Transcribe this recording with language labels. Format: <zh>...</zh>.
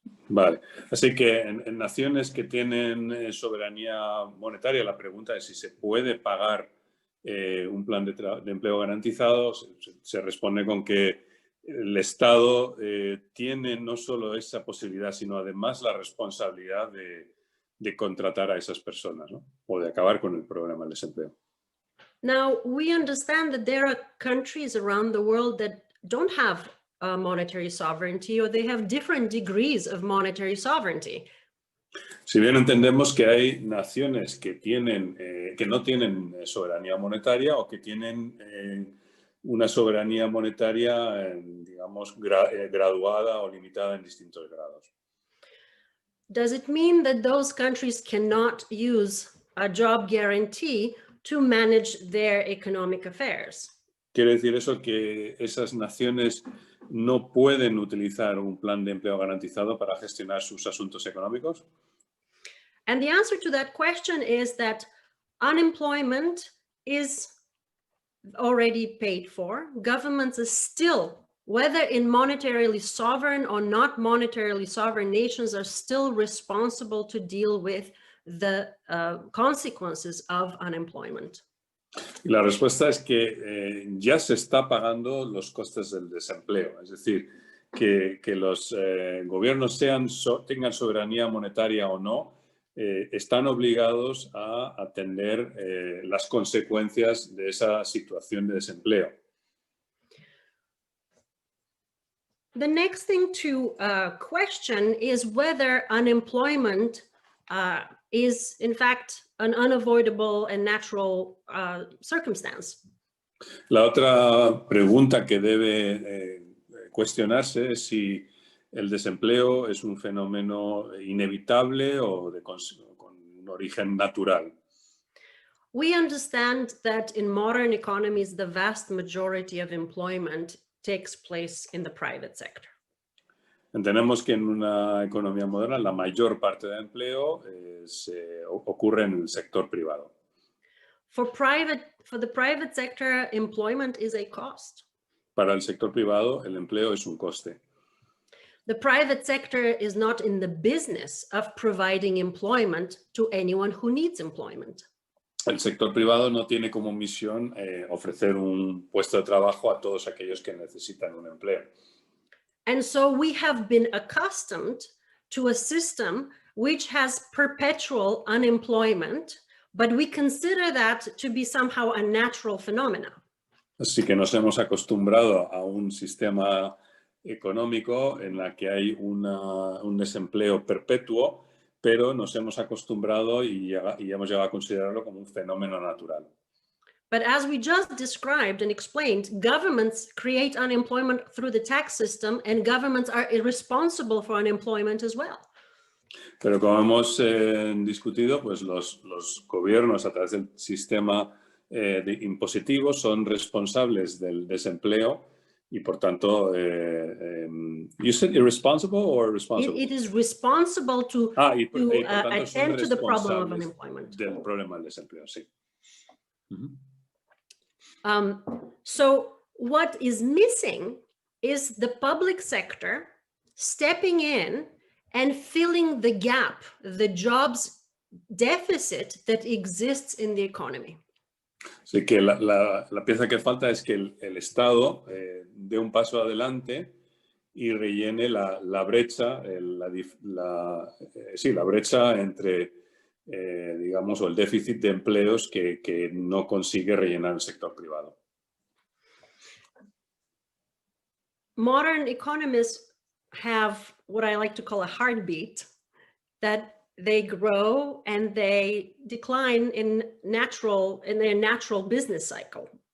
<es>Vale, así que en naciones que tienen soberanía monetaria, la pregunta es si se puede pagar un plan de empleo garantizado. Se responde con que el Estado tiene no solo esa posibilidad, sino además la responsabilidad de contratar a esas personas, ¿no? O de acabar con el problema del desempleo.</es> <en>Now, we understand that there are countries around the world that don't have monetary sovereignty, or they have different degrees of monetary sovereignty.</en> <es>Si bien entendemos que hay naciones que no tienen soberanía monetaria o que tienen una soberanía monetaria, digamos, graduada o limitada en distintos grados.</es> <en>Does it mean that those countries cannot use a job guarantee to manage their economic affairs?</en> <es>¿Quiere decir eso que esas naciones no pueden utilizar un plan de empleo garantizado para gestionar sus asuntos económicos?</es> <en>And the answer to that question is that unemployment is already paid for. Governments are still, whether in monetarily sovereign or not monetarily sovereign nations, are still responsible to deal with the consequences of unemployment.</en> <es>Y la respuesta es que ya se está pagando los costes del desempleo. Es decir, que los gobiernos tengan soberanía monetaria o no, están obligados a atender las consecuencias de esa situación de desempleo.</es> <en>The next thing to question is whether unemployment is, in fact, an unavoidable and natural circumstance.</en> <es>La otra pregunta que debe cuestionarse es si el desempleo es un fenómeno inevitable o con un origen natural.</es> <en>We understand that in modern economies, the vast majority of employment takes place in the private sector.</en> <es>Entendemos que en una economía moderna la mayor parte del empleo ocurre en el sector privado.</es> <en>For the private sector, employment is a cost.</en> <es>Para el sector privado, el empleo es un coste.</es> <en>The private sector is not in the business of providing employment to anyone who needs employment.</en> <es>El sector privado no tiene como misión ofrecer un puesto de trabajo a todos aquellos que necesitan un empleo.</es> <en>And so we have been accustomed to a system which has perpetual unemployment, but we consider that to be somehow a natural phenomena.</en> <es>Así que nos hemos acostumbrado a un sistema económico en la que hay un desempleo perpetuo, pero nos hemos acostumbrado y hemos llegado a considerarlo como un fenómeno natural.</es> <en>But as we just described and explained, governments create unemployment through the tax system, and governments are responsible for unemployment as well.</en> <es>Pero como hemos discutido, pues los gobiernos a través del sistema impositivo son responsables del desempleo y por tanto,</es> <en>you said irresponsible or responsible? It is responsible to attend to the problem of unemployment.</en> <es>Del problema del desempleo, sí.</es> <en>So what is missing is the public sector stepping in and filling the gap, the jobs deficit that exists in the economy.</en> <es>Así que la pieza que falta es que el Estado dé un paso adelante y rellene la brecha, la brecha entre, digamos, o el déficit de empleos que no consigue rellenar el sector privado.</es> <en>Modern economists have what I like to call a heartbeat, that they grow and they decline in their natural business cycle.</en>